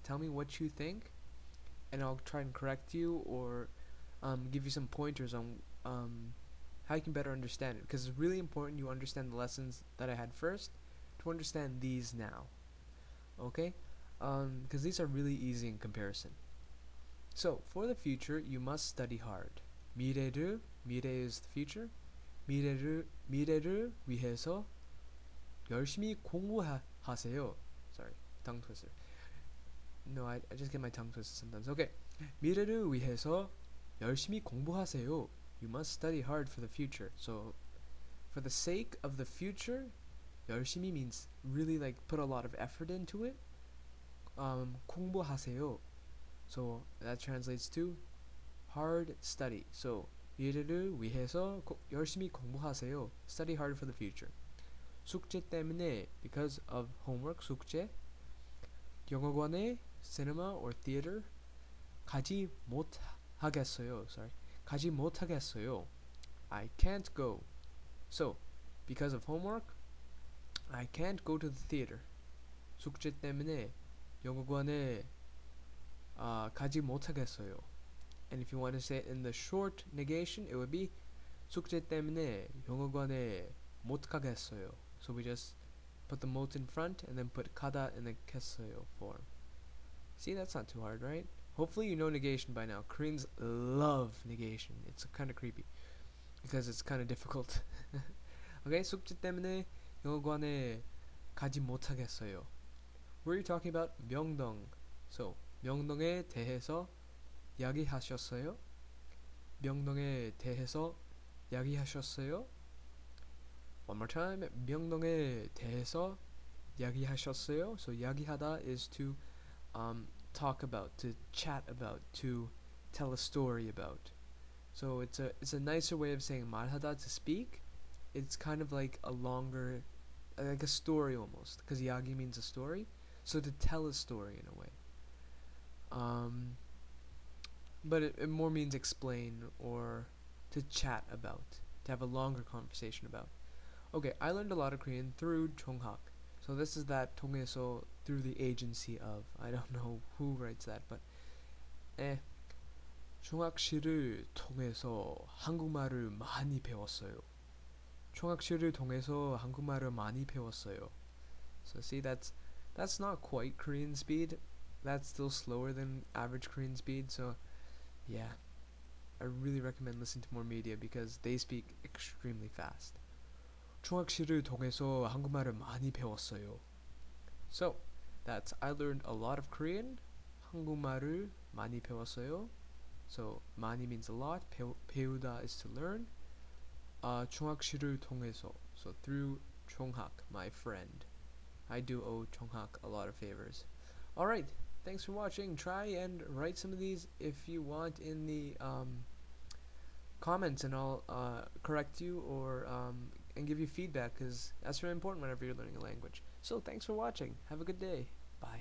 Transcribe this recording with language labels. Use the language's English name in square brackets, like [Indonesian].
[English] Tell me what you think, and I'll try and correct you or give you some pointers on how you can better understand it. Because it's really important you understand the lessons that I had first to understand these now. Okay? Because these are really easy in comparison. So, for the future, you must study hard. 미래를, 미래 is the future. [Korean] 미래를 위해서 열심히 공부하세요. [English] Sorry, tongue twister. No, I just get my tongue twisted sometimes. Okay. [Korean] 미래를 위해서 열심히 공부하세요. [English] You must study hard for the future. So, for the sake of the future, 열심히 means really like put a lot of effort into it. [Korean] 공부하세요. [English] So that translates to hard study. [Korean] So 미래를 위해서 열심히 공부하세요. [English] Study hard for the future. [Korean] 숙제 때문에, [English] because of homework. [Korean] 숙제. [English] 영화관에, cinema or theater. [Korean] 가지 못하겠어요. [English] Sorry. [Korean] 가지 못하겠어요. [English] I can't go. So because of homework, I can't go to the theater. [Korean] 숙제 때문에 영화관에 가지 못하겠어요. [English] And if you want to say it in the short negation, it would be [Korean] 숙제 때문에 영화관에 못 가겠어요. [English] So we just put the 못 in front and then put 가다 in the 겠어요 form. See, that's not too hard, right? Hopefully you know negation by now. Koreans love negation. It's kind of creepy because it's kind of difficult. [Korean] Okay, 숙제 때문에 영어관에 가지 못하겠어요. [English] We're talking about 명동. [Korean] So, 명동에 대해서 이야기하셨어요? 명동에 대해서 이야기하셨어요? [English] One more time. [Korean] 명동에 대해서 이야기하셨어요? [English] So, 이야기하다 is to talk about, to chat about, to tell a story about. So it's a nicer way of saying 말하다, to speak. It's kind of like a longer, like a story almost, because 이야기 means a story. So to tell a story in a way. But it more means explain or to chat about, to have a longer conversation about. Okay, I learned a lot of Korean through Jonghak. So this is that 통해서, through the agency of. I don't know who writes that, but [Korean] 종학 씨를 통해서 한국말을 많이 배웠어요. 종학 씨를 통해서 한국말을 많이 배웠어요. [English] So see, that's not quite Korean speed. That's still slower than average Korean speed. So yeah, I really recommend listening to more media because they speak extremely fast. [Korean] 종학 씨를 통해서 한국말을 많이 배웠어요. [English] So that's I learned a lot of Korean. [Korean] 한국말을 많이 배웠어요. [English] So 많이 means a lot. 배우다 is to learn. [Korean] 종학 씨를 통해서, [English] so through Jonghak, my friend. I do owe Jonghak a lot of favors. Alright, thanks for watching. Try and write some of these if you want in the comments, and I'll correct you or and give you feedback, because that's really important whenever you're learning a language. So thanks for watching. Have a good day. Bye.